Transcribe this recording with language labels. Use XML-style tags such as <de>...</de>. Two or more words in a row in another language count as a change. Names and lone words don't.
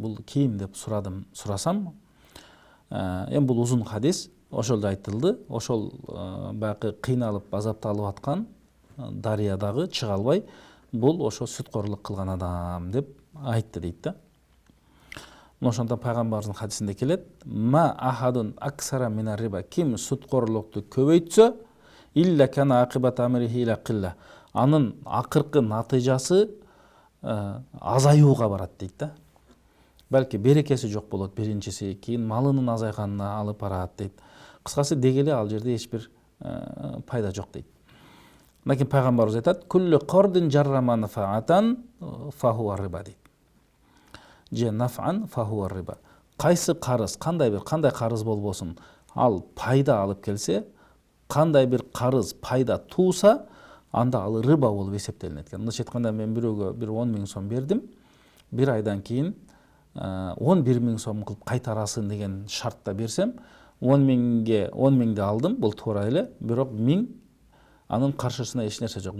<ky>Бул кийим деп сурасам, эми бул узун хадис, ошолдо айтылды. Ошол баягы кыйналып, азапталып аткан дарыядагы чыга албай, бул ошо сүткорлук кылган адам деп айтты дейт да. Ошондон пайгамбарыбыздын хадисинде келет,</ky> <ar>ما أحد أكثر من الربا,</ar> <ky>ким сүткорлукту көбөйтсө,</ky> <ar>إلا كان عاقبة أمره إلى قلة,</ar> <ky>анын акыркы натыйжасы азаюуга барат дейт да. Балки берекеси жок болот биринчиси, кийин малынын азайганына алып барат дейт. Кыскасы дегеле ал жерде эч бир пайда жок дейт. Анан кийин пайгамбарыбыз айтат,</ky> <ar>كل قرض جر منفعة فهو ربا дейт. Же نفعا فهو ربا.</ar> <ky>Кайсы карыз, кандай карыз болбосун, ал пайда алып келсе, кандай бир карыз пайда тууса, анда ал рыба болуп эсептелинет экен. Мындайча айтканда, мен бирөөгө бир 10 000 сом бердим, бир айдан кийин 11 000 сом кылып кайтарасың деген шартта берсем, 10 000ди алдым, бул туура эле, бирок 1000 анын каршысына эч нерсе жок.</ky>